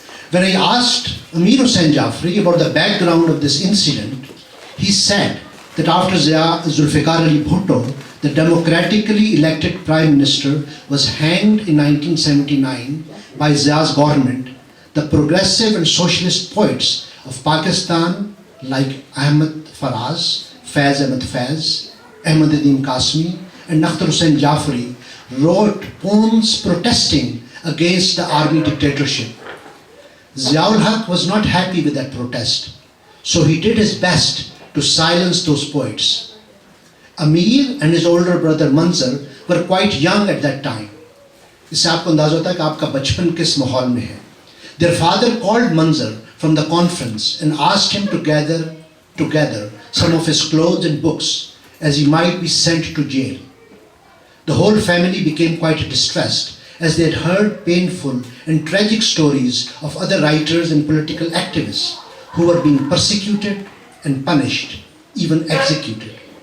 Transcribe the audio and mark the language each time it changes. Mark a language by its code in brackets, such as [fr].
[en] When I asked Amir Hussain Jafri about the background of this incident, he said that after Zia Zulfikar Ali Bhutto, the democratically elected Prime Minister, was hanged in 1979 by Zia's government, the progressive and socialist poets of Pakistan like Ahmed Faraz, Faiz Ahmed Faiz, Ahmad Nadeem Qasmi, and Akhtar Hussain Jafri wrote poems protesting against the army dictatorship. Ziaul Haq was not happy with that protest, so he did his best to silence those poets. Amir and his older brother Manzar were quite young at that time. [ur] اس سے آپ کو اندازہ ہوتا ہے کہ آپ کا بچپن کس ماحول میں ہے. [en] Their father called Manzar from the conference and asked him to gather together some of his clothes and books, as he might be sent to jail. The whole family became quite distressed, as they had heard painful and tragic stories of other writers and political activists who were being persecuted and punished, even executed.